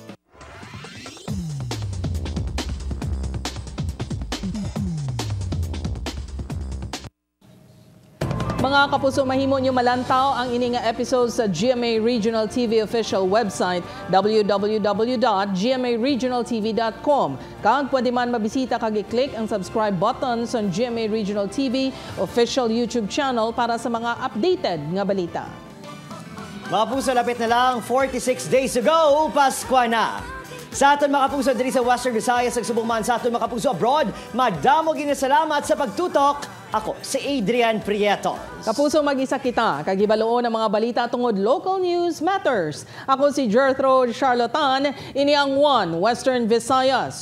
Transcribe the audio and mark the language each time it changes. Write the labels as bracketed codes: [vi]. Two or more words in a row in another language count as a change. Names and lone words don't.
[hil] Mga kapuso, mahimo nyo malantaw ang ini nga episode sa GMA Regional TV [en] official website [hil] www.gmaregionaltv.com. Kag pwede man mabisita kag i-click ang [en] subscribe button [hil] sa GMA Regional TV [en] official YouTube channel [hil] para sa mga updated nga balita. Mga puso, lapit na lang 46 [en] days ago, [hil] Pasko na. Sa aton mga kapuso diri sa Western Visayas, nagsubong man sa aton mga kapuso abroad, madamo ginasalamat sa pagtutok. Ako, si Adrian Prieto. Kapuso, mag-isa kita. Kagibaluon ang mga balita tungod [en] Local News Matters. [hil] Ako si Gertrude Charlatan, ini ang 1 Western Visayas.